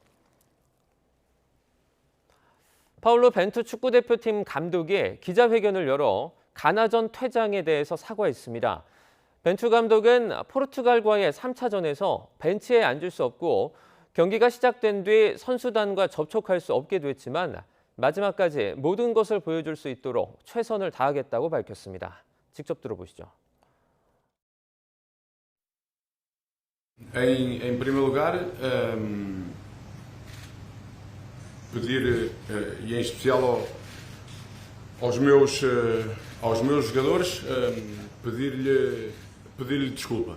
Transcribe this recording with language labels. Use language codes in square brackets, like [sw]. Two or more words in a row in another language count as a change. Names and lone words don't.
[ko] 파울로 벤투 축구대표팀 감독이 기자회견을 열어 가나전 퇴장에 대해서 사과했습니다. 벤투 감독은 포르투갈과의 3차전에서 벤치에 앉을 수 없고 경기가 시작된 뒤 선수단과 접촉할 수 없게 됐지만 마지막까지 모든 것을 보여줄 수 있도록 최선을 다하겠다고 밝혔습니다. 직접 들어보시죠. [pt] Em primeiro lugar, pedir, e em especial aos meus jogadores, pedir-lhe desculpa.